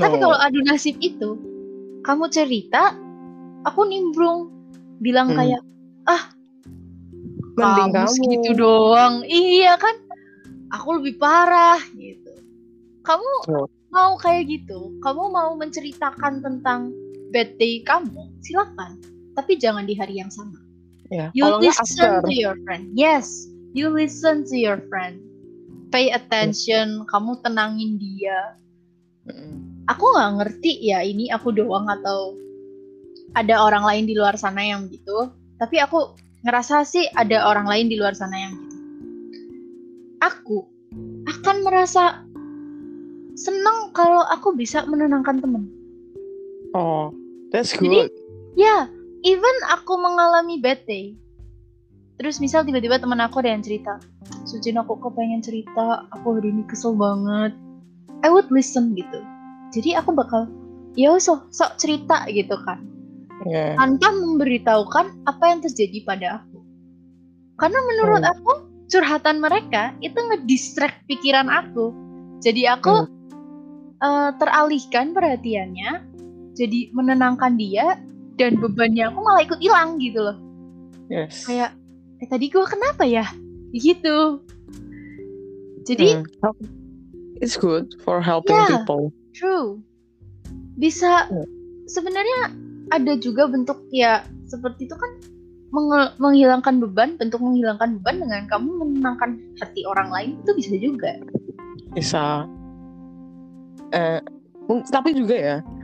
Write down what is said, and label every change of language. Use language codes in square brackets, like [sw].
[id] Tapi kalau adu nasib itu, kamu cerita, aku nimbrung, bilang kayak, mending kamu kamu segitu doang. Iya kan? Aku lebih parah gitu. Kamu mau kayak gitu? Kamu mau menceritakan tentang bad day kamu? Silakan. Tapi jangan di hari yang sama. [en] Yeah. You listen to your friend. Yes, you listen to your friend. Pay attention. [id] Kamu tenangin dia. Aku nggak ngerti ya ini aku doang atau ada orang lain di luar sana yang begitu. Tapi aku ngerasa sih ada orang lain di luar sana yang gitu. Aku akan merasa senang kalau aku bisa menenangkan teman. [en] Oh, that's good. [id] Jadi, ya, even aku mengalami bad day. Terus misal tiba-tiba teman aku ada yang cerita, Sujin aku kepengen cerita, aku hari ini kesel banget. [en] I would listen [id] gitu. Jadi aku bakal, ya sok cerita gitu kan. [en] Yeah. [id] Tanpa memberitahukan apa yang terjadi pada aku. Karena menurut aku, curhatan mereka itu ngedistract pikiran aku. Jadi aku teralihkan perhatiannya, jadi menenangkan dia, dan bebannya aku malah ikut hilang gitu loh. [en] Yes. [id] Kayak, tadi gue kenapa ya? Gitu. Jadi, [en] it's good for helping people. True. [id] Bisa, sebenarnya ada juga bentuk ya seperti itu kan menghilangkan beban, bentuk menghilangkan beban dengan kamu menenangkan hati orang lain itu bisa juga. Bisa. Tapi juga ya.